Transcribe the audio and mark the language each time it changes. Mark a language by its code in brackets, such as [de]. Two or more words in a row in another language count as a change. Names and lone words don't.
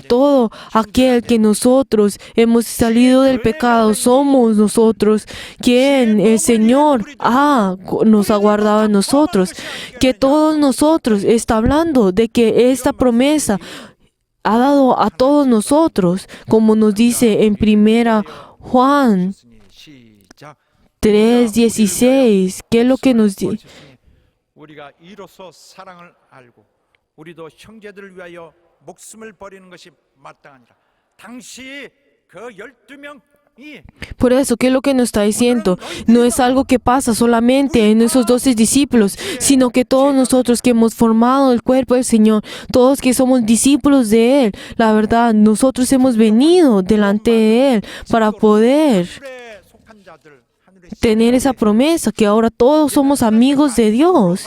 [es] todo aquel que nosotros hemos salido del pecado, somos nosotros quien el Señor nos ha guardado en nosotros, que todos nosotros, está hablando de que esta promesa ha dado a todos nosotros, como nos dice en 1 Juan 3:16. ¿Qué es lo que nos dice? [ko] 우리도 형제들을 위하여 목숨을 버리는 것이 마땅하니라. 당시 그 12명이 [es] Por eso, ¿qué es lo que nos está diciendo? No es algo que pasa solamente en esos 12 discípulos, sino que todos nosotros que hemos formado el cuerpo del Señor, todos que somos discípulos de Él, la verdad, nosotros hemos venido delante de Él para poder tener esa promesa, que ahora todos somos amigos de Dios.